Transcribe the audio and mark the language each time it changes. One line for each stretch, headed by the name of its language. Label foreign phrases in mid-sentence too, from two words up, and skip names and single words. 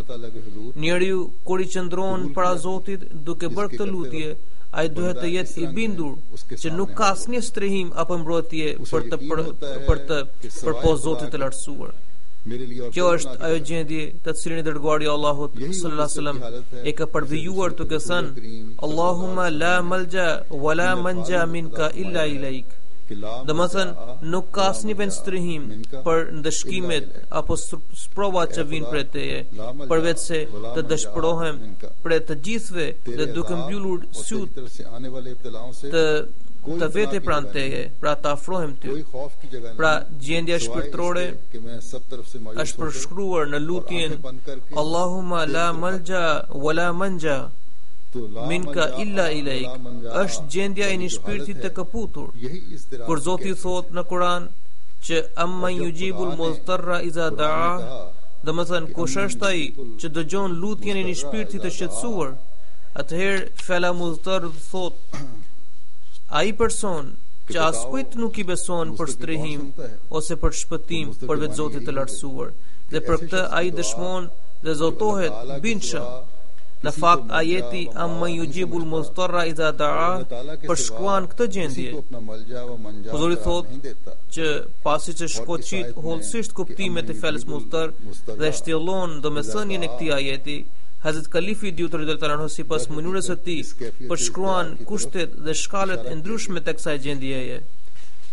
Albanian: Njeriu kur i qëndron para Zotit duke bërë këtë lutje, ai duhet të jetë i bindur që nuk ka asnjë strehim apo mbrojtje për të përpos Zotit të lartësuar. Kjo është ajo gjendje të cilën i dërguari i Allahut
Arabic: صلى الله عليه وسلم
Albanian: e ka përvijuar duke thënë:
Arabic: اللهم لا ملجأ ولا منجا منك إلا إليك.
Albanian: Domethënë, nuk ka asnjë vend strehim për ndëshkimet apo sprovat që vijnë prej teje, përveç se të dëshpërohem prej të gjithëve dhe duke mbyllur syt të vete pranë teje, pra të afrohem ty. Pra, gjendja shpirtërore është përshkruar në lutjen
Arabic: اللهم لا ملجأ ولا منجا منك إلا إليك.
Albanian: Është gjendja e një shpirti të kaputur. Kur Zoti thot në Kur'an që
Arabic: أمن يجيب المضطر إذا دعا,
Albanian: domethënë kush është ai që dëgjon lutjen e një shpirti të shqetësuar, atëherë fjala mudtar thot ai person që askujt nuk i beson për strehim ose për shpëtim përveç Zotit të lartësuar, dhe për këtë ai dëshmon dhe zotohet bindshëm. Në fakt, ajeti
Arabic: أمن يجيب المضطر إذا دعا
Albanian: përshkruan këtë gjendje. Huzuri thot që pasi që shkoqit hollësisht kuptimet e fjalës mudtar dhe shtjellon domethënien e këtij ajeti, Hazrat Kalifi Diut
Arabic: رضي الله عنه
Albanian: sipas mënyrës së tij përshkruan kushtet dhe shkallët e ndryshme të kësaj gjendjeje.